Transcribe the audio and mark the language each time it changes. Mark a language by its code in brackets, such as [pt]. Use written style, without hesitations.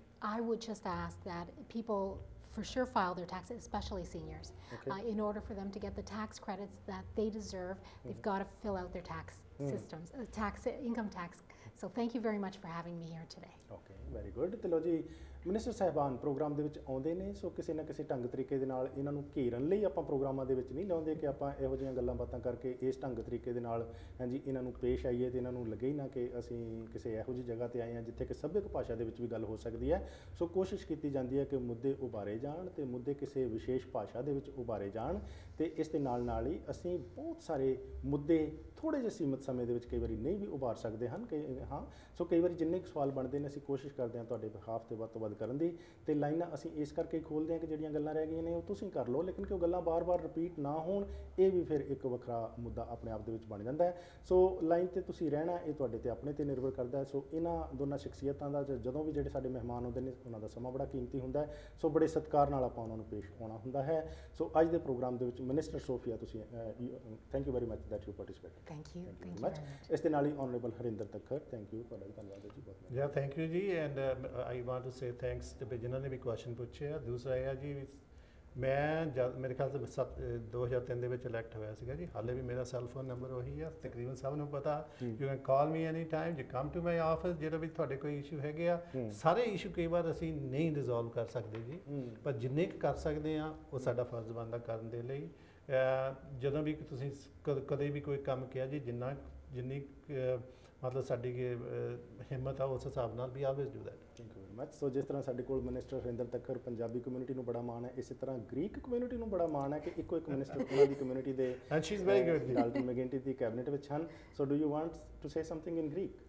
[en] I would just ask that people for sure file their taxes, especially seniors. In order for them to get the tax credits that they deserve, they've got to fill out their tax systems, income tax. So thank you very much for having me here today. Okay, very good. [pa] ਚਲੋ ਜੀ, minister ਸਾਹਿਬਾਨ programme ਦੇ ਵਿੱਚ ਆਉਂਦੇ ਨੇ, ਸੋ ਕਿਸੇ ਨਾ ਕਿਸੇ ਢੰਗ ਤਰੀਕੇ ਦੇ ਨਾਲ ਇਹਨਾਂ ਨੂੰ ਘੇਰਨ ਲਈ ਆਪਾਂ ਪ੍ਰੋਗਰਾਮਾਂ ਦੇ ਵਿੱਚ ਨਹੀਂ ਲਾਉਂਦੇ ਕਿ ਆਪਾਂ ਇਹੋ ਜਿਹੀਆਂ ਗੱਲਾਂ ਬਾਤਾਂ ਕਰਕੇ ਇਸ ਢੰਗ ਤਰੀਕੇ ਦੇ ਨਾਲ ਹਾਂਜੀ ਇਹਨਾਂ ਨੂੰ ਪੇਸ਼ ਆਈਏ ਤੇ ਇਹਨਾਂ ਨੂੰ ਲੱਗੇ ਹੀ ਨਾ ਕਿ ਅਸੀਂ ਕਿਸੇ ਇਹੋ ਜਿਹੀ ਜਗ੍ਹਾ ਤੇ ਆਏ ਹਾਂ ਜਿੱਥੇ ਕਿ ਸੱਭਿਅਕ ਭਾਸ਼ਾ ਦੇ ਵਿੱਚ ਵੀ ਗੱਲ ਹੋ ਸਕਦੀ ਹੈ। ਸੋ ਕੋਸ਼ਿਸ਼ ਕੀਤੀ ਜਾਂਦੀ ਹੈ ਕਿ ਮੁੱਦੇ ਉਭਾਰੇ ਜਾਣ ਤੇ ਮੁੱਦੇ ਕਿਸੇ ਵਿਸ਼ੇਸ਼ ਭਾਸ਼ਾ ਦੇ ਵਿੱਚ ਉਭਾਰੇ ਜਾਣ ਤੇ ਇਸ ਦੇ ਨਾਲ ਹੀ ਅਸੀਂ ਬਹੁਤ ਸਾਰੇ ਮੁੱਦੇ ਥੋੜ੍ਹੇ ਜਿਹੇ ਸੀਮਿਤ ਸਮੇਂ ਦੇ ਵਿੱਚ ਕਈ ਵਾਰੀ ਨਹੀਂ ਵੀ ਉਭਾਰ ਸਕਦੇ ਹਨ ਕਿ ਹਾਂ। ਸੋ ਕਈ ਵਾਰੀ ਜਿੰਨੇ ਕੁ ਸਵਾਲ ਬਣਦੇ ਨੇ ਅਸੀਂ ਕੋਸ਼ਿਸ਼ ਕਰਦੇ ਹਾਂ ਤੁਹਾਡੇ ਬਿਹਾਫ ਤੇ ਵੱਧ ਤੋਂ ਵੱਧ ਕਰਨ ਦੀ, ਤੇ ਲਾਈਨਾਂ ਅਸੀਂ ਇਸ ਕਰਕੇ ਖੋਲ੍ਹਦੇ ਹਾਂ ਕਿ ਜਿਹੜੀਆਂ ਗੱਲਾਂ ਰਹਿ ਗਈਆਂ ਨੇ ਉਹ ਤੁਸੀਂ ਕਰ ਲਓ, ਲੇਕਿਨ ਕਿ ਉਹ ਗੱਲਾਂ ਬਾਰ-ਬਾਰ ਰਿਪੀਟ ਨਾ ਹੋਣ, ਇਹ ਵੀ ਫਿਰ ਇੱਕ ਵੱਖਰਾ ਮੁੱਦਾ ਆਪਣੇ ਆਪ ਦੇ ਵਿੱਚ ਬਣ ਜਾਂਦਾ ਹੈ। ਸੋ ਲਾਈਨ ਤੇ ਤੁਸੀਂ ਰਹਿਣਾ ਇਹ ਤੁਹਾਡੇ ਤੇ ਆਪਣੇ ਤੇ ਨਿਰਭਰ ਕਰਦਾ ਹੈ। ਸੋ ਇਹਨਾਂ ਦੋਨਾਂ ਸ਼ਖਸੀਅਤਾਂ ਦਾ ਜਦੋਂ ਵੀ ਜਿਹੜੇ ਸਾਡੇ ਮਹਿਮਾਨ ਆਉਂਦੇ ਨੇ ਉਹਨਾਂ ਦਾ ਸਮਾਂ ਬੜਾ ਕੀਮਤੀ ਹੁੰਦਾ ਹੈ, ਸੋ ਬੜੇ ਸਤਿਕਾਰ ਨਾਲ ਆਪਾਂ ਉਹਨਾਂ ਨੂੰ ਪੇਸ਼ ਆਉਣਾ ਹੁੰਦਾ ਹੈ। ਸੋ ਅੱਜ ਦੇ ਪ੍ਰੋਗਰਾਮ ਦੇ ਵਿੱਚ ਮਿਨਿਸਟਰ ਸੋਫੀਆ ਤੁਸੀਂ [en] Thank you very much that you participate. Thank you very very much. [pa] ਇਸ ਦੇ ਨਾਲ ਹੀ ਆਨਰੇਬਲ ਹਰਿੰਦਰ ਤੱਕਰ [en] thank you, [pa] ਤੁਹਾਡਾ ਵੀ ਧੰਨਵਾਦ ਹੈ ਜੀ ਬਹੁਤ। [en] Yeah, thank you ਜੀ, and I want to say thanks [pa] ਤੇ ਜਿਨ੍ਹਾਂ ਨੇ ਵੀ ਕੁਐਸਚਨ ਪੁੱਛੇ ਆ। ਦੂਸਰਾ ਇਹ ਆ ਜੀ ਮੈਂ ਮੇਰੇ ਖਿਆਲ ਤੋਂ 2003 ਦੇ ਵਿੱਚ ਇਲੈਕਟ ਹੋਇਆ ਸੀਗਾ ਜੀ, ਹਾਲੇ ਵੀ ਮੇਰਾ ਸੈੱਲ ਫੋਨ ਨੰਬਰ ਉਹੀ ਆ, ਤਕਰੀਬਨ ਸਭ ਨੂੰ ਪਤਾ। [en] you can call me any time, you come to my office, [pa] ਜਿਹੜਾ ਵੀ ਤੁਹਾਡੇ ਕੋਈ ਇਸ਼ੂ ਹੈਗੇ ਆ। ਸਾਰੇ ਇਸ਼ੂ ਕਈ ਵਾਰ ਅਸੀਂ ਨਹੀਂ ਰਿਜ਼ੋਲਵ ਕਰ ਸਕਦੇ ਜੀ, ਪਰ ਜਿੰਨੇ ਕੁ ਕਰ ਸਕਦੇ ਆ ਉਹ ਸਾਡਾ ਫਰਜ਼ ਬਣਦਾ ਕਰਨ ਦੇ ਲਈ। ਜਦੋਂ ਵੀ ਤੁਸੀਂ ਕਦੇ ਵੀ ਕੋਈ ਕੰਮ ਕਿਹਾ ਜੀ, ਜਿੰਨੀ ਮਤਲਬ ਸਾਡੀ ਹਿੰਮਤ ਆ ਉਸ ਹਿਸਾਬ ਨਾਲ ਵੀ [en] Always do that. Thank you very much. [pa] ਸੋ ਜਿਸ ਤਰ੍ਹਾਂ ਸਾਡੇ ਕੋਲ ਮਿਨਿਸਟਰ ਹਰਿੰਦਰ ਤੱਕਰ ਪੰਜਾਬੀ ਕਮਿਊਨਿਟੀ ਨੂੰ ਬੜਾ ਮਾਣ ਹੈ, ਇਸੇ ਤਰ੍ਹਾਂ ਗ੍ਰੀਕ ਕਮਿਊਨਿਟੀ ਨੂੰ ਬੜਾ ਮਾਣ ਹੈ ਕਿ ਇੱਕੋ ਇੱਕ ਮਿਨਿਸਟਰ ਉਹਨਾਂ ਦੀ ਕਮਿਊਨਿਟੀ ਦੇ [en] and she is very good [pa] Dalton ਮੈਗਿੰਟੀ ਦੀ cabinet ਵਿੱਚ ਹਨ। [en] So do you want to say something in Greek?